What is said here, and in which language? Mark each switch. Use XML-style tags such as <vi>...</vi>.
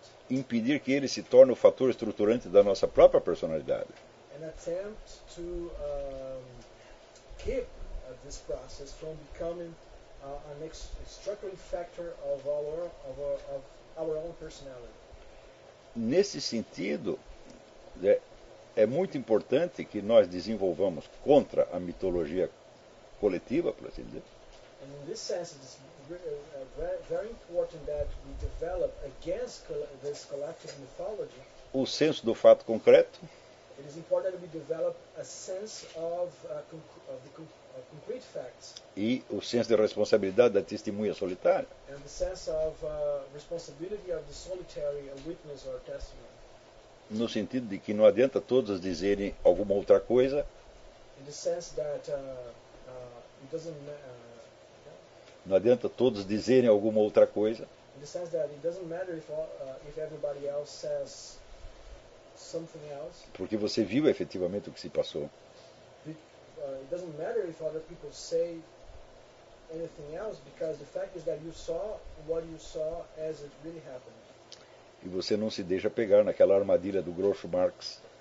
<pt>Impedir que ele se torne o fator estruturante da nossa própria personalidade.</pt> <en>And attempt to keep this process from becoming an extracting factor of our own personality.</en> <pt>Nesse sentido, é muito importante que nós desenvolvamos contra a mitologia coletiva, por assim dizer.</pt> <en>And in this sense, it's very important that we develop against this collective mythology.</en> <pt>O senso do fato concreto.</pt> <en>It is important that we develop a sense of the concrete facts.</en> <pt>E o senso de responsabilidade da testemunha solitária.</pt> <en>And the sense of responsibility of the solitary witness or testimony.</en> <pt>No sentido de que não adianta todos dizerem alguma outra coisa.</pt> <en>In the sense that it doesn't matter.</en> <pt>Não adianta todos dizerem alguma outra coisa.</pt> <en>In the sense that it doesn't matter if everybody else says something else.</en> <pt>Porque você viu efetivamente o que se passou.</pt> <en>It doesn't matter if other people say anything else, because the fact is that you saw what you saw as it really happened.</en> <pt>E você não se deixa pegar naquela armadilha do Groucho Marx.</pt>